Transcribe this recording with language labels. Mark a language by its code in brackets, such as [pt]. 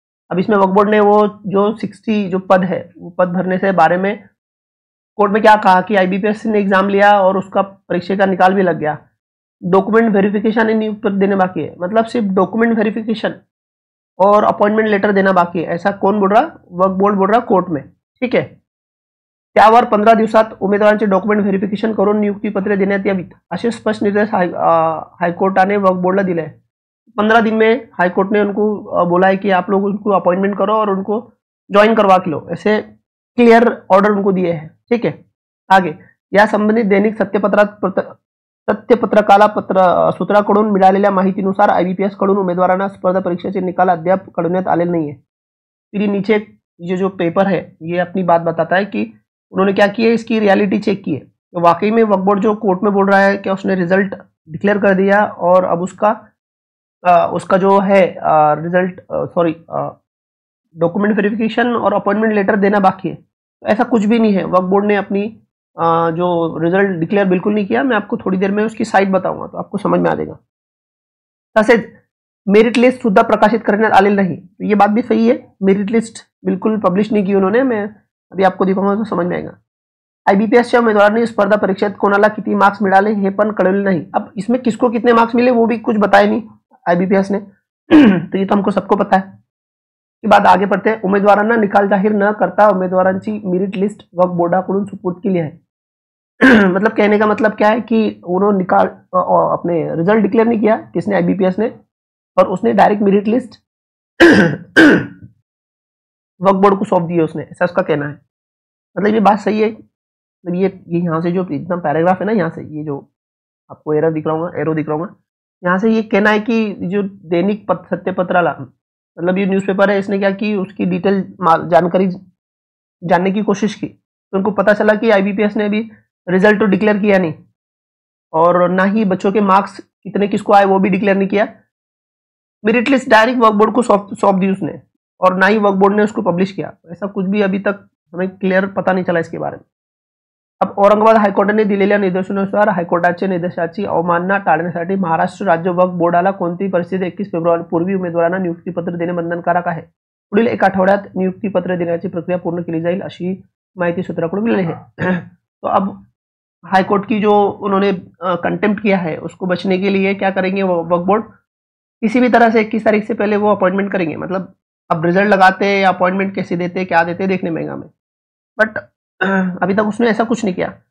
[hi] अब इसमें वक्फ बोर्ड ने वो जो 60 जो पद है वो पद भरने से बारे में कोर्ट में क्या कहा कि IBPS ने एग्जाम लिया और उसका परीक्षा का निकाल भी लग गया, डॉक्यूमेंट वेरिफिकेशन एंड नियुक्ति देने बाकी है। मतलब सिर्फ डॉक्यूमेंट वेरिफिकेशन और अपॉइंटमेंट लेटर देना बाकी है, ऐसा कौन बोल रहा, वक्फ बोर्ड बोल रहा कोर्ट में, ठीक है। [mr] त्यावर 15 दिवसात उमेदवारांचे डॉक्युमेंट व्हेरिफिकेशन करून नियुक्तीपत्रे देण्यात यावीत असे स्पष्ट निर्देश हाईकोर्टाने वक्फ बोर्डला दिले है। [hi] 15 दिन में हाईकोर्ट ने उनको बोला है कि आप लोग उनको अपॉइंटमेंट करो और उनको ज्वाइन करवा के लो, ऐसे क्लियर ऑर्डर उनको दिए हैं, ठीक है। [mr] आगे या संबंधित दैनिक सत्यपत्रकाला सूत्राकडून मिळालेल्या माहितीनुसार IBPS कडून उमेदवारांना स्पर्धा परीक्षेचे निकाल अद्याप कळवण्यात आलेले नहीं है। [hi] फिर नीचे ये जो पेपर है ये अपनी बात बताता है कि उन्होंने क्या किया, इसकी रियलिटी चेक की है। तो वाकई में वक्फ बोर्ड जो कोर्ट में बोल रहा है कि उसने रिजल्ट डिक्लेयर कर दिया और अब उसका जो है रिजल्ट डॉक्यूमेंट वेरिफिकेशन और अपॉइंटमेंट लेटर देना बाकी है, तो ऐसा कुछ भी नहीं है। वक्फ बोर्ड ने अपनी जो रिजल्ट डिक्लेयर बिल्कुल नहीं किया। मैं आपको थोड़ी देर में उसकी साइट बताऊंगा तो आपको समझ में आ जाएगा। [mr] तसेच मेरिट लिस्ट सुद्धा प्रकाशित करण्यात आलेली नाही, [hi] तो ये बात भी सही है, मेरिट लिस्ट बिल्कुल पब्लिश नहीं की उन्होंने। मैं अभी आपको दिखाऊंगा तो समझ में आएगा। [mr] IBPSच्या उमेदवारांनी स्पर्धा परीक्षेत कोणाला किती मार्क्स मिळाले हे पण कळवले नहीं। [hi] अब इसमें किसको कितने मार्क्स मिले वो भी कुछ बताया नहीं IBPS ने तो ये तो हमको सबको पता है। की बात आगे पढ़ते हैं। [mr] उमेदवारांना निकाल जाहीर न करता उमेदवारांची मेरिट लिस्ट वक्फ बोर्डाकडून सुपूर्द केली है। [hi] मतलब कहने का मतलब क्या है कि उन्होंने निकाल अपने रिजल्ट डिक्लेयर नहीं किया, किसने, IBPS ने, और उसने डायरेक्ट मेरिट लिस्ट वक्फ बोर्ड को सौंप दी है उसने, ऐसा उसका कहना है। मतलब ये बात सही है। मतलब ये यहाँ से जो इतना पैराग्राफ है ना, यहाँ से ये जो आपको एरो दिख रहा होगा, यहाँ से ये कहना है कि जो दैनिक सत्यपत्राला, मतलब ये न्यूज़पेपर है, इसने क्या की, उसकी डिटेल जानकारी जानने की कोशिश की, तो उनको पता चला कि IBPS ने अभी रिजल्ट तो डिक्लेयर किया नहीं और ना ही बच्चों के मार्क्स कितने किसको आए वो भी डिक्लेयर नहीं किया। मेरिट लिस्ट डायरेक्ट वक्फ बोर्ड को सौंप दी उसने और ना ही वक्फ बोर्ड ने उसको पब्लिश किया। ऐसा कुछ भी अभी तक हमें क्लियर पता नहीं चला इसके बारे में। [mr] अब औरंगाबाद हायकोर्टाने दिलेल्या निर्देशानुसार हायकोर्टाच्या निर्देशाची अवमानना टाळण्यासाठी महाराष्ट्र राज्य वक्फ बोर्डाला कोणतीही परिस्थिती 21 फेब्रुवारी पूर्वी उमेदवारांना नियुक्तीपत्र देणे बंधनकारक आहे। पुढील 1 आठवड्यात नियुक्तीपत्र देण्याची प्रक्रिया पूर्ण केली जाईल अशी माहिती सूत्राकडून मिळाली है। [hi] तो अब हाईकोर्ट की जो उन्होंने कंटेम्प्ट किया है उसको बचने के लिए क्या करेंगे, वो वक्फ बोर्ड किसी भी तरह से 21 तारीख से पहले वो अपॉइंटमेंट करेंगे। मतलब अब रिजल्ट लगाते या अपॉइंटमेंट कैसे देते, क्या देते, देखने में हमें, बट अभी तक उसने ऐसा कुछ नहीं किया।